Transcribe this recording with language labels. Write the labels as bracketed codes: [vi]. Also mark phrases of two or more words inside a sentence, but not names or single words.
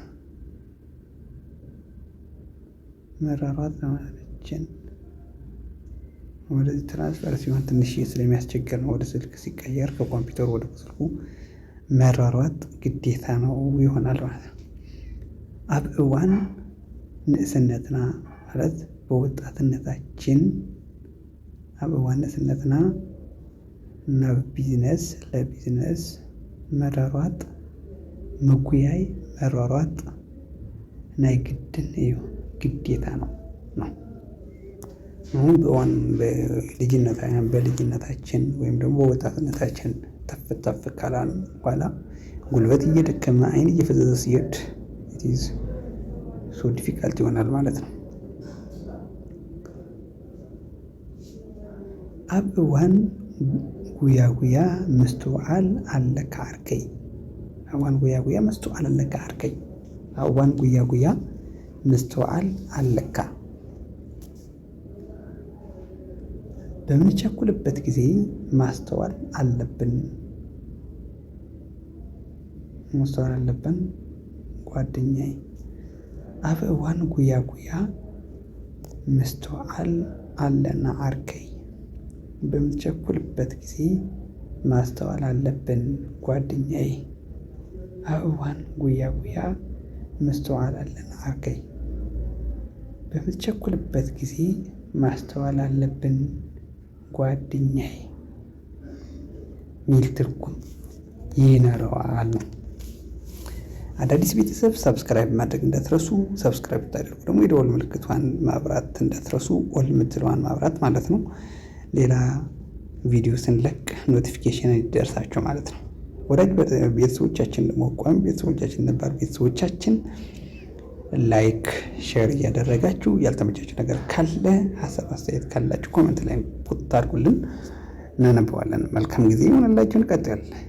[am] ለማለችን ወደዚህ ትራንስፈር ሲሆን ትንሽ ስለሚያስቸግር ነው። ወደ ስልክ ሲቀየር ከኮምፒውተሩ ወደ ስልኩ መራራት ግዴታ ነው ይሆናል ማለት ነው። [ti] ኣብ እዋን ንእስነትና [am] ማለት በወጣትነታችን [ti] ኣብ እዋን ንእስነትና [am] ናብ ቢዝነስ ለቢዝነስ መራራት ምጉያይ መራራት [ti] ናይ ግድን እዩ [am] ግዴታ ነው። አሁን በልጅነታችን ወይም ደግሞ በወጣትነታችን ተፍ ካላን በኋላ ጉልበት እየደከመ አይን እየፈዘዘ ሲሄድ [en] it's so difficult [am] ይሆናል ማለት ነው። [ti] ኣብ እዋን ጉያ ምስትውዓል ኣለካ ዓርከይ እዋን ጉያ ምስትውዓል ኣለካ ዓርከይ እዋን ጉያ ምስትውዓል ኣለካ [am] በምንቸኩልበት ጊዜ ማስተዋል አለብን [ti] ጓደኛዬ። ኣብ እዋን ጉያ ምስትውዓል ኣለና ዓርከይ [am] በምንቸኩልበት ጊዜ ማስተዋል አለብን ጓደኛዬ። [ti] ኣብ እዋን ጉያ ምስትውዓል ኣለና ዓርከይ [am] በምንቸኩልበት ጊዜ ማስተዋል አለብን ጓደኛዬ ሚል ትርጉም ይኖረዋል ነው። አዳዲስ ቤተሰብ ሰብስክራይብ ማድረግ እንዳትረሱ። ሰብስክራይብ ታደርጉ ደግሞ የደወል ምልክቷን ማብራት እንዳትረሱ። ኦል ምትለዋን ማብራት ማለት ነው። ሌላ ቪዲዮ ስንለቅ ኖቲፊኬሽን ይደርሳቸው ማለት ነው። ወዳጅ ቤተሰቦቻችን ደግሞ ቋሚ ቤተሰቦቻችን ነባር ቤተሰቦቻችን ላይክ ሼር እያደረጋችሁ ያልተመቻችሁ ነገር ካለ ሀሳብ አስተያየት ካላችሁ ኮሜንት ላይ ፖስት አድርጉልን፣ እናነበዋለን። መልካም ጊዜ ይሆንላችሁ። እንቀጥል።